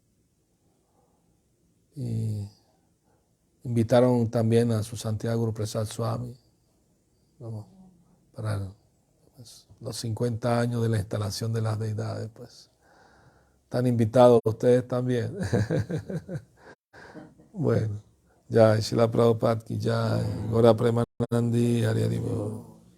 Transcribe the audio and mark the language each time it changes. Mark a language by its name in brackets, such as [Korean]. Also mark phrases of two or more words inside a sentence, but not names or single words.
[Spanish] Y invitaron también a su Santidad Guru Prasad Swami, ¿no? Para los 50 años de la instalación de las deidades, pues. Están invitados ustedes también. Bueno, ya, [Bangla] Srila Prabhupada [Hindi] ki jai, [Bangla] Gaura Premanandi, Hari Hari Bol.